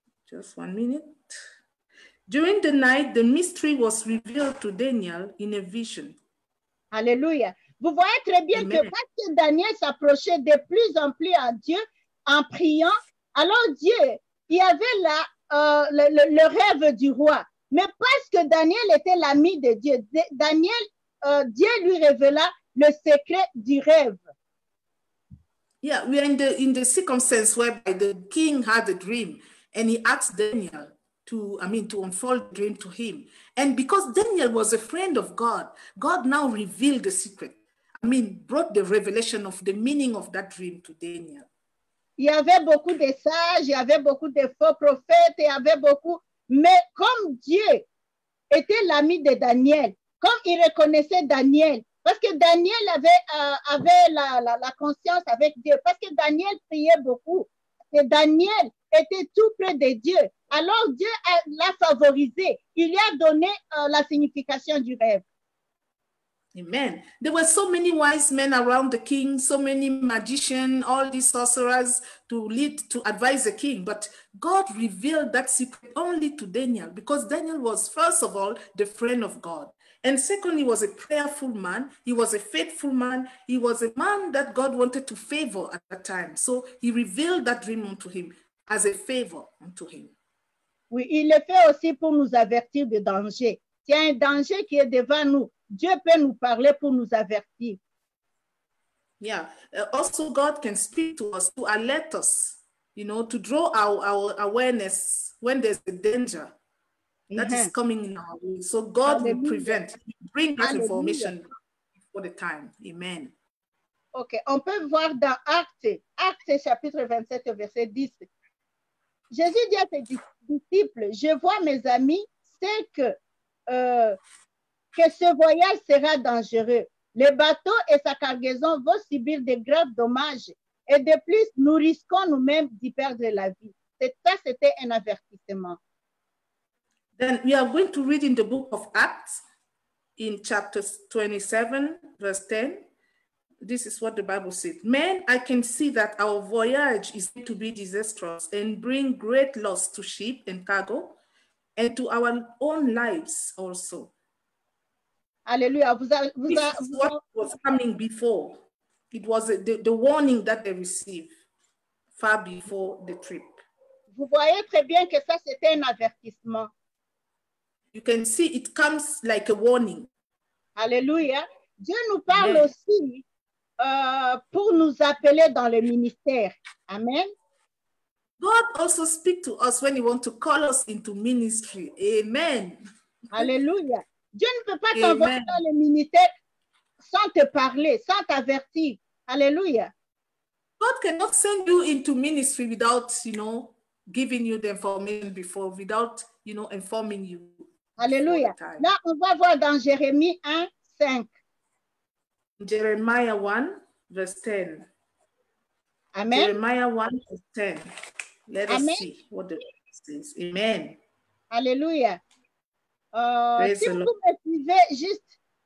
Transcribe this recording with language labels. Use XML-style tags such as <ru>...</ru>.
<en>Just 1 minute. During the night, the mystery was revealed to Daniel in a vision.</en> <fr>Alléluia. Vous voyez très bien Amen. Que parce que Daniel s'approchait de plus en plus à Dieu en priant, alors Dieu, il y avait là le rêve du roi. Mais parce que Daniel était l'ami de Dieu, Dieu lui révéla le secret du rêve.</fr> <en>Yeah, we are in the circumstance whereby the king had a dream and he asked Daniel to unfold the dream to him. And because Daniel was a friend of God, God now revealed the secret. Brought the revelation of the meaning of that dream to Daniel. Il y avait beaucoup de sages, il y avait beaucoup de faux prophètes, il y avait beaucoup. Mais comme Dieu était l'ami de Daniel, comme il reconnaissait Daniel, parce que Daniel avait la conscience avec Dieu, parce que Daniel priait beaucoup, et Daniel était tout près de Dieu. Alors Dieu l'a favorisé, il lui a donné la signification du rêve. Amen. There were so many wise men around the king, so many magicians, all these sorcerers to advise the king. But God revealed that secret only to Daniel because Daniel was, first of all, the friend of God. And secondly, he was a prayerful man. He was a faithful man. He was a man that God wanted to favor at that time. So he revealed that dream unto him as a favor unto him.</en> <fr>Oui, il le fait aussi pour nous avertir de danger. S'il y a un danger qui est devant nous, Dieu peut nous parler pour nous avertir.</fr> <en>Yeah. Also, God can speak to us to alert us, to draw our awareness when there's a danger that is coming in our way. So God will prevent, bring that information before the time. Amen.</en> <fr>Ok, on peut voir dans Actes chapitre 27, verset 10. Jésus dit à ses disciples, je vois mes amis, c'est que ce voyage sera dangereux. Le bateau et sa cargaison vont subir de graves dommages. Et de plus, nous risquons nous-mêmes d'y perdre la vie. Ça, c'était un avertissement.</fr> <en>Then we are going to read in the book of Acts, in chapter 27, verse 10. this is what the Bible said. Men, I can see that our voyage is to be disastrous and bring great loss to ship and cargo and to our own lives also.</en> <fr>Alléluia.</fr> <en>This is what was coming before. It was the warning that they received far before the trip.</en> <fr>Vous voyez très bien que ça, c'était un avertissement.</fr> <en>You can see it comes like a warning.</en> <fr>Alléluia. Dieu nous parle aussi pour nous appeler dans le ministère. Amen.</fr> <en>God also speaks to us when he wants to call us into ministry. Amen.</en> <fr>Alléluia. Dieu ne peut pas t'envoyer dans le ministère sans te parler, sans t'avertir. Alléluia.</fr> <en>God cannot send you into ministry without, giving you the information before, without, informing you.</en> <fr>Alléluia. Là, on va voir dans Jérémie 1, 5.</fr> <en>Jeremiah 1, verse 10. Amen. Jeremiah 1, verse 10. Let us Amen. see what the verse says. Amen.</en> <fr>Alléluia. Si vous me suivez juste.</fr>